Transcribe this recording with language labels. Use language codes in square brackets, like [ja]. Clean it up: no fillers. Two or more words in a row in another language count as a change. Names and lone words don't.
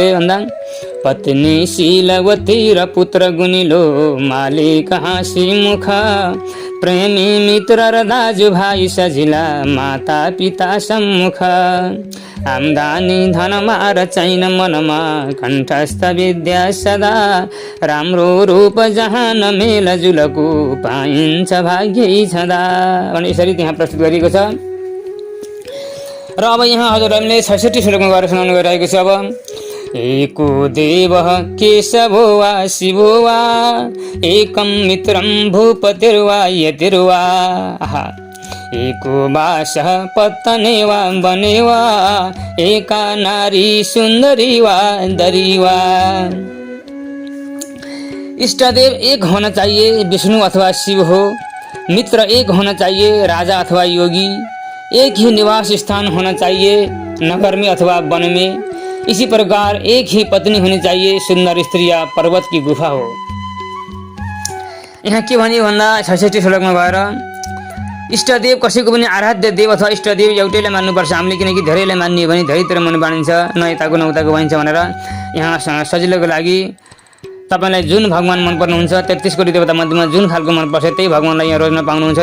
[ne] भन्दा, पत्नी शीलवती र पुत्र गुनिलो मालिक हाँसी मुख, प्रेमी मित्र र दाजुभाइ सजिला माता पिता सम्मुख, आम्दानी धनमा र छैन मनमा कण्ठस्थ विद्या सदा, राम्रो रूप जहाँ नमेल जुलको पाइन्छ भाग्यै छदा भने यसरी त्यहाँ प्रस्तुत गरिएको छ। र अब यहाँ हजुरहरूले 66 श्लोकमा गएर सुनाउनु गइरहेको छ। [sa] अब एको देव केशवो वा शिवो वा, एकम मित्रम भूपतिर्वा यतिर्वा, एको वासः पत्तने वा बने वा, एका नारी सुन्दरी वा दरी वा। [hi] इष्टदेव एक होना चाहिए, विष्णु अथवा शिव हो। मित्र एक होना चाहिए, राजा अथवा योगी। एक ही निवास स्थान होना चाहिए, नगर में अथवा वन में। इसी प्रकार एक ही पत्नी होनी चाहिए, सुंदर स्त्री या पर्वत की गुफा हो। [ne] यहाँ के भन्यो भन्दा 66 श्लोकमा गएर इष्टदेव कसैको पनि आराध्य देव अथवा इष्टदेव एउटैलाई मान्नुपर्छ हामीले, किनकि धेरैलाई मान्ने हो भने धेरैतिर मन बाँडिन्छ, न यताको न उताको भइन्छ भनेर यहाँ सजिलोको लागि तपाईलाई जुन भगवान मन पर्नुहुन्छ 33 कोटी देवता मध्येमा जुन खालको मनपर्छ त्यही भगवानलाई यहाँ रोज्न पाउनुहुन्छ।